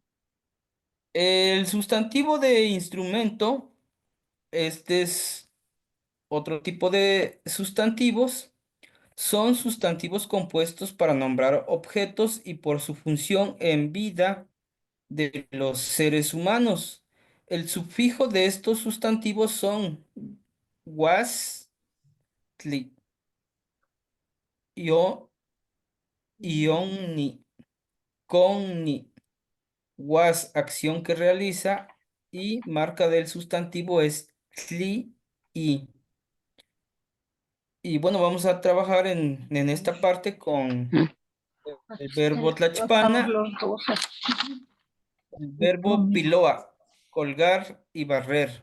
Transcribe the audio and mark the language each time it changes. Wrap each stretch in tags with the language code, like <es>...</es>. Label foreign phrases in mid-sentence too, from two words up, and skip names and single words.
<es>El sustantivo de instrumento, este es otro tipo de sustantivos. Son sustantivos compuestos para nombrar objetos y por su función en vida de los seres humanos. El sufijo de estos sustantivos son was,</es> <nah>tli, io, ionni, conni, was,</nah> <es>acción que realiza y marca del sustantivo es tli, i. Y bueno, vamos a trabajar en esta parte con ¿Mm? el verbo tlachpana, el verbo piloa, colgar y barrer.</es>